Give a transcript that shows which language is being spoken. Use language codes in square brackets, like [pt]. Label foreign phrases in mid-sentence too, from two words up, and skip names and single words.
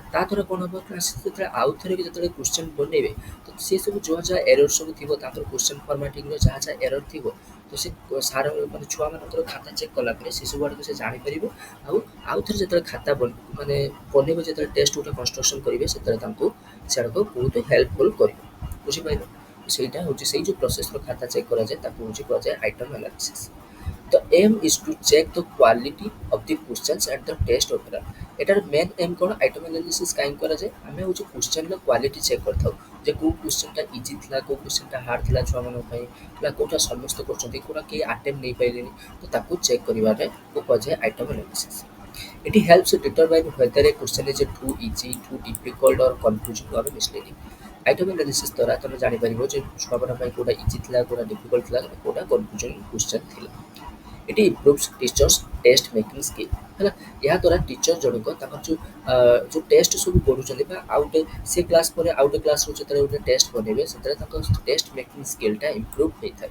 [or] ତା ଦ୍ୱାରା କ'ଣ ହବ ନା ସେ ଯେତେବେଳେ ଆଉ ଥରେ ବି ଯେତେବେଳେ କ୍ୱେଶ୍ଚିନ୍ ବନେଇବେ ତ ସେ ସବୁ ଯାହା ଏରର୍ ସବୁ ଥିବ ତାଙ୍କର [en] question formatting-r [or] ଯାହା ଏରର୍ ଥିବ ତ ସେ ସାର୍ ମାନେ ଛୁଆମାନଙ୍କର ଖାତା ଚେକ୍ କଲା ପରେ ସେସବୁ ଆଡ଼କୁ ସେ ଜାଣିପାରିବେ। ଆଉ ଥରେ ଯେତେବେଳେ ଖାତା ମାନେ ବନେଇବେ ଯେତେବେଳେ ଟେଷ୍ଟ ଗୋଟେ କନଷ୍ଟ୍ରକ୍ସନ୍ କରିବେ ସେତେବେଳେ ତାଙ୍କୁ ସେଗୁଡ଼ାକ ବହୁତ ହେଲ୍ପଫୁଲ୍ କରିବ। ବୁଝିପାରିଲ? ସେଇଟା ହେଉଛି ସେଇ ଯେଉଁ ପ୍ରୋସେସ୍‌ର ଖାତା ଚେକ୍ କରାଯାଏ ତାକୁ ହେଉଛି କୁହାଯାଏ [en] item analysis. The aim is to check the quality of the questions and the test overall. [or] ଏଟାର [en] main aim [or] କ'ଣ [en] item analysis [or] କାହିଁକି କରାଯାଏ? ଆମେ ହେଉଛି କ୍ୱେଶ୍ଚନ୍‌ର [en] quality check [or] କରିଥାଉ ଯେ କେଉଁ କ୍ୱେଶ୍ଚନ୍‌ଟା ଇଜି ଥିଲା, କେଉଁ କ୍ୱେଶ୍ଚନ୍‌ଟା ହାର୍ଡ଼ ଥିଲା ଛୁଆମାନଙ୍କ ପାଇଁ, ହେଲା କେଉଁଟା ସମସ୍ତେ କରୁଛନ୍ତି, କେଉଁଟା କେହି ଆଟେମ୍ପ୍ଟ ନେଇପାରିଲେନି, ତ ତାକୁ ଚେକ୍ କରିବାରେ କୁହାଯାଏ [en] item analysis. It helps determine whether a question is too easy, too difficult or confusing or misleading. item analysis [or] ଦ୍ୱାରା ତମେ ଜାଣିପାରିବ ଯେ ଛୁଆମାନଙ୍କ ପାଇଁ କେଉଁଟା ଇଜି ଥିଲା, କେଉଁଟା ଡିଫିକଲ୍ଟ ଥିଲା, କେଉଁଟା [en] confusing question [or] ଥିଲା। [en] ଏଠି improves teachers test making skill ହେଲା। [or] ଏହାଦ୍ୱାରା ଟିଚର ଜଣକ ତାଙ୍କର ଯେଉଁ ଟେଷ୍ଟ ସବୁ କରୁଛନ୍ତି ବା ଆଉ ଗୋଟେ ସେ କ୍ଲାସ୍ ପରେ ଆଉ ଗୋଟେ କ୍ଲାସ୍ରୁ ଯେତେବେଳେ ଗୋଟେ ଟେଷ୍ଟ ବନେଇବେ ସେତେବେଳେ ତାଙ୍କ [en] test making skill-ta improve [or] ହେଇଥାଏ।